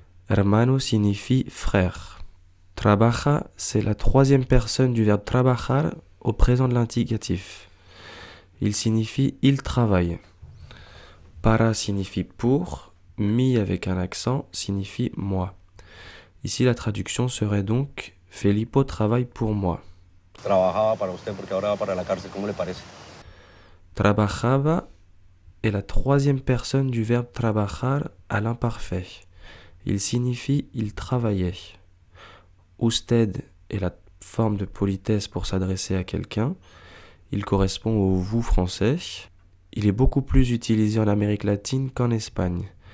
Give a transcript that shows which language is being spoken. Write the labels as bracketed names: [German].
[French] Hermano signifie frère. Trabaja, c'est la troisième personne du verbe trabajar au présent de l'indicatif. Il signifie il travaille. Para signifie pour, mi avec un accent signifie moi. Ici la traduction serait donc Felipo travaille pour moi. [Spanish] Trabajaba para usted porque ahora va para la cárcel. ¿Cómo le parece? [French] Trabajaba est la troisième personne du verbe trabajar à l'imparfait. Il signifie il travaillait. Usted est la forme de politesse pour s'adresser à quelqu'un. Il correspond au vous français. Il est beaucoup plus utilisé en Amérique latine qu'en Espagne.